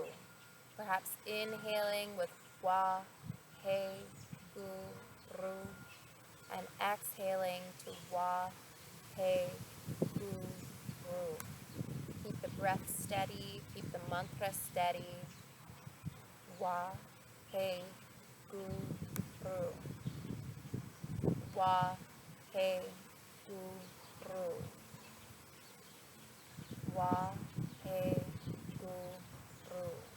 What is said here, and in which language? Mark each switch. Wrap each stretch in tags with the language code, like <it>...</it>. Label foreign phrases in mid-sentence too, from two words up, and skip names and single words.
<en>Perhaps inhaling with Wa, He, Gu, Ru, and exhaling to Wa, He, Gu, Ru. Keep the breath steady, keep the mantra steady. Wa, He, Gu, Ru. Wa, He, Gu, Ru. Wa, He, Gu, Ru.</en>